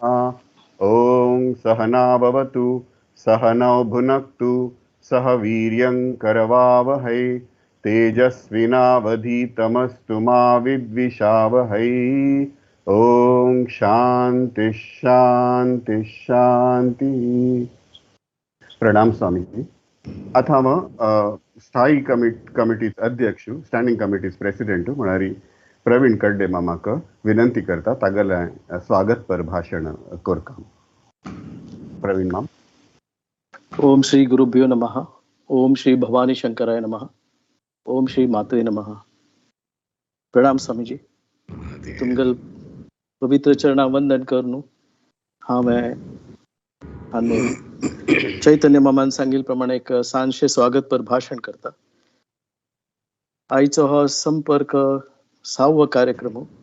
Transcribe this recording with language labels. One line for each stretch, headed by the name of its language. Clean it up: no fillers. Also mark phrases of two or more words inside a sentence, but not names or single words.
Sanskrit: ओम सहना भवतु सहनौ भुनक्तु सह वीर्यं करवावहै तेजस्विनावधीतमस्तु मा विद्विषावहै. ओम शांति शांति शांति.
Konkani: प्रणाम स्वामीजी. आता हम स्थायी कमिटी अध्यक्ष
English: standing committees president
Konkani: म्हणारी प्रवीण कडले मामाक विनंती करता तागेले स्वागत पर भाषण कोरता. प्रवीण माम.
Sanskrit: ओम श्री गुरुभ्यो नमः. ओम श्री भवानी शंकराय नमः. ओम श्री मात्रे नमः.
Konkani: प्रणाम स्वामीजी. तुमगल पवित्र चरणा वंदन करनू हांवें आनी चैतन्य मामान सांगिल प्रमाणे एक सांजशे स्वागत पर भाषण करता. आयचो हो संपर्क 6वो कार्यक्रम.